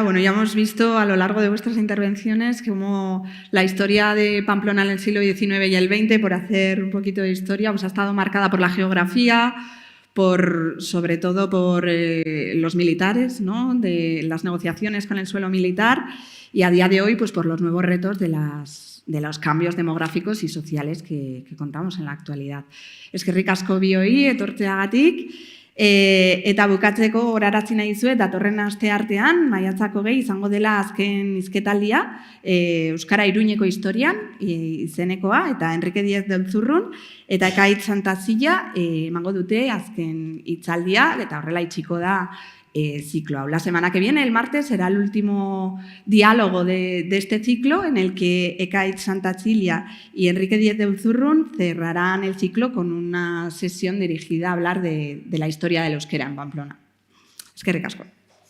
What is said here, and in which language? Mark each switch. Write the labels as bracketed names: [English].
[Spanish] Bueno, ya hemos visto a lo largo de vuestras intervenciones cómo la historia de Pamplona en el siglo XIX y el XX, por hacer un poquito de historia, pues ha estado marcada por la geografía, sobre todo por los militares, ¿no? De las negociaciones con el suelo militar y a día de hoy pues por los nuevos retos de los cambios demográficos y sociales que contamos en la actualidad. [Basque] Eskerrik asko bioi etortzeagatik Eta bukatzeko horarazi nahi dizuet, datorren aste artean, maiatzak 20 izango dela azken hizketaldia, Euskara Iruñeko historian izenekoa, eta Enrique Díez de Olzurrun, eta Ekaitz Santazilla emango dute azken hitzaldia, eta horrela itxiko da ciclo. [Spanish] La semana que viene, el martes, será el último diálogo de este ciclo en el que Ekaitz Santazilla y Enrique Díez de Olzurrun cerrarán el ciclo con una sesión dirigida a hablar de la historia del euskera en Pamplona. [Basque] Eskerrik asko.